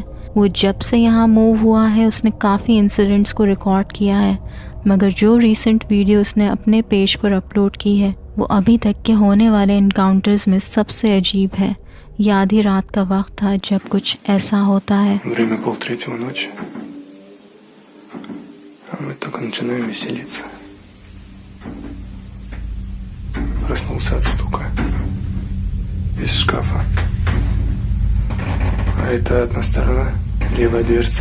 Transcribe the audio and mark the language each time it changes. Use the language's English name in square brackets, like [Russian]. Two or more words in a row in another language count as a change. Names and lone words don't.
[Hindi] वो जब से यहाँ मूव हुआ है उसने काफ़ी इंसिडेंट्स को रिकॉर्ड किया है, मगर जो [English] recent video [Hindi] उसने अपने पेज पर अपलोड की है वो अभी तक के होने वाले इनकाउंटर्स में सबसे अजीब है। ये आधी रात का वक्त था जब कुछ ऐसा होता है। [Russian] Время 2:30 ночи. А мы только начинаем веселиться. Проснулся от стука. Из шкафа. А это одна сторона, левая дверца.